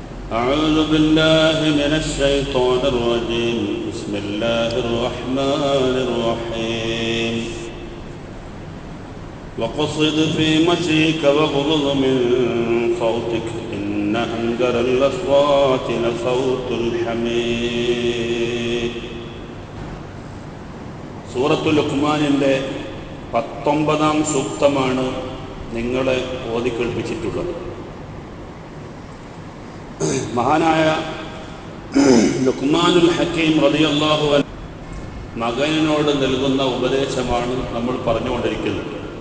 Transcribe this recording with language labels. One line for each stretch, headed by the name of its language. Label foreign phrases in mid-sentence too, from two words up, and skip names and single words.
Arabic: أعوذ بالله من الشيطان الرجيم بسم الله الرحمن الرحيم وقصد في مشيك واغضض من صوتك إن أنكر الأصوات لصوت الحمير.
Malayalam: സൂറത്തുൽ ലുഖ്മാനിൻ്റെ 19-ാം സൂക്തമാണ് നിങ്ങളെ ഓതിക്കേൾപ്പിച്ചിട്ടുള്ളത്. മഹാനായ ലുഖ്മാനുൽ ഹക്കീം
Arabic: رضي الله عنه
Malayalam: മകനോട് നൽകുന്ന ഉപദേശമാണ് നമ്മൾ പറഞ്ഞുകൊണ്ടിരിക്കുന്നത്.